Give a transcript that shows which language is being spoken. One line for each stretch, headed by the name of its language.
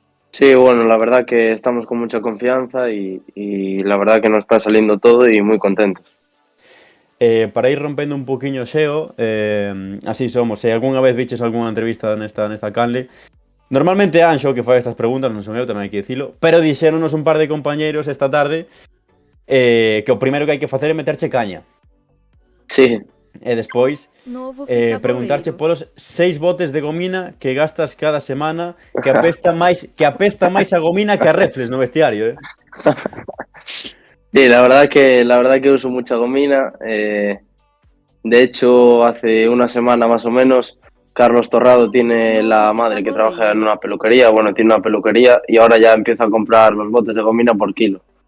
Spanish: Sí, bueno, la verdad que estamos con mucha confianza y la verdad que nos está saliendo todo y muy contentos.
Galician: Para ir rompendo un poquinho o xeo, así somos. Se algunha vez viches algunha entrevista nesta canle, normalmente Anxo que fai estas preguntas, non son eu, tamén hai que dicilo, pero dixéronos un par de compañeiros esta tarde que o primeiro que hai que facer é meterche caña.
Spanish: Sí.
Galician: E despois preguntarche polos 6 botes de gomina que gastas cada semana, que apesta máis a gomina que a refles no vestiario,
Spanish: Sí, la verdad que uso mucha gomina. De hecho, hace una semana más o menos, Carlos Torrado tiene la madre que trabaja en una peluquería, bueno, tiene una peluquería y ahora ya empieza a comprar los botes de gomina por kilo.